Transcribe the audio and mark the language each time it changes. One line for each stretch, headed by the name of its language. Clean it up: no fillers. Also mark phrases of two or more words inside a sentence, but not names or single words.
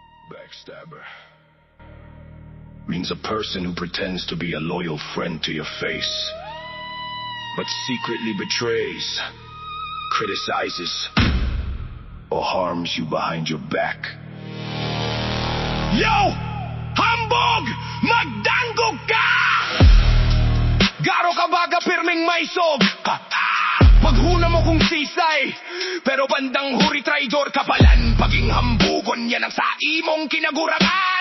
English: Backstabber means a person who pretends to be a loyal friend to your face, but secretly betrays, criticizes, or harms you behind your back.
Bikol: Yo! Hambog! Magdanggog ka! Garo ka baga pirming may sog. Maghuna mo kung sisay, pero bandang huri traidor kapalan. Paging hambugon yan ang sa imong kinagurangan.